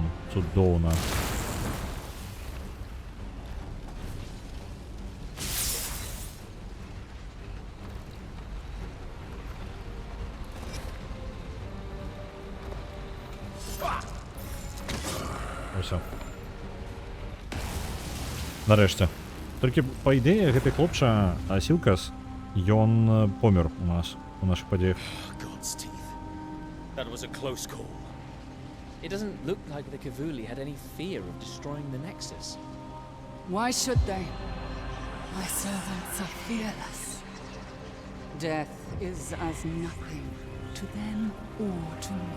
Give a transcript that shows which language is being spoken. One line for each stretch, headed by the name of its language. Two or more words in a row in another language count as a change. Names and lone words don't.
Belarusian: Цудоўна. Усё. Нарэшце. Толькі, па ідэі, гэты хлопча Сілкас, ён помер у нас, у нашых падзеях.
English: That was a close call. It doesn't look like the Kavuli had any fear of destroying the Nexus. Why should they? My servants are fearless. Death is as nothing to them or to me.